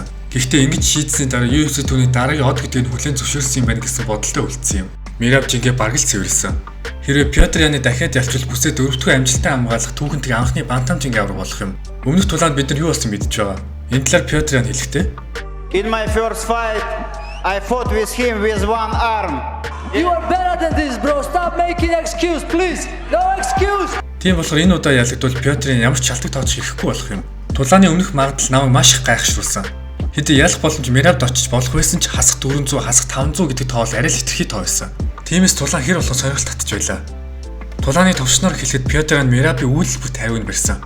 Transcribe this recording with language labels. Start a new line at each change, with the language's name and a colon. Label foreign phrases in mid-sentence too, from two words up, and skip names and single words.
Mongolian: Гэхдээ ингэж шийдсэний дараа UFC түүний дараагийн од гэдгийг хүлээн зөвшөөрсөн юм байна гэсэн бодолтой үлдсэн юм. Merab жингээ бараг л цэвэрлсэн. Хэрвээ Петряны дахиад ялчвал бүсээ 4 дахь амжилттай хамгаалах түүхэнтэй анхны бантамжингийн авраг болох юм. Өмнөх тулаанд бид нар юу болсон мэдж байгаа. Энэ талаар Петрян хэлэхдээ
English: In my first fight, I fought with him with one arm. You are better than this, bro. Stop making excuse, please. No excuse.
Mongolian: Тийм болохоор энэ удаа ялагдвал Петрийн ямар ч шалтгаан тоож хийхгүй болох юм. Тулааны өмнөх магадлал намайг маш их гайхшруулсан. Хэдий ялах боломж Merabд очиж болох байсан ч хасах 400, хасах 500 гэдэг тоо бол арай л хэтэрхий тоо байсан. Тиймээс тулаан хэр болох сонирхол татж байлаа. Тулааны товчноор хэлэхэд Петрийн Merabийн үйлдэл бүт 50-ыг барьсан.